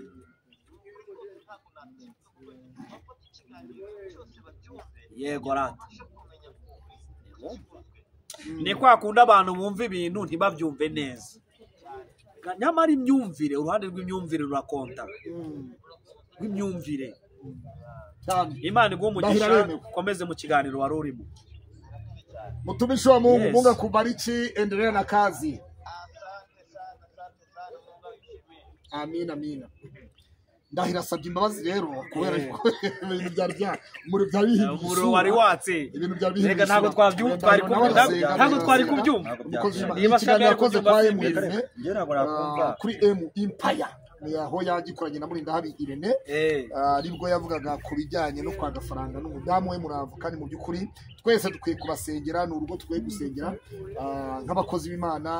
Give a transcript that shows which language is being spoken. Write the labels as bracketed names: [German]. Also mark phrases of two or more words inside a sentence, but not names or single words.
[Kinyarwanda] yego rata ni kwa kundi abantu bumva ibintu ntibabyumve neza nyamara imyumvire uruhande rw'imyumvire rurakonta rw'imyumvire cyane Imana iguha umugisha Ndahiro ukomeze mu kiganiro wari urimo. [Swahili] mtumishi wa Mungu. Yes. Mungu akubariki, endelea na kazi. Amina, amina. [Kinyarwanda] Ndahiro asabye imbabazi rero kubera ko ibintu byari Umuriro wari watse. ibintu byari Rega ntabwo twabyumva, twari kubyumva. Niba ikiganiro yakoze kwa Emurene njye ntabwo nakumva kuri Empire ni aho yagikoranye na Murindahabi Irene aribwo yavugaga ku bijyanye no kwa Gafaranga n'umudamu we Muravu, kandi mu by'ukuri twese dukwiye kubasengera, ni urugo tukwiye gusengera nk'abakozi b'Imana.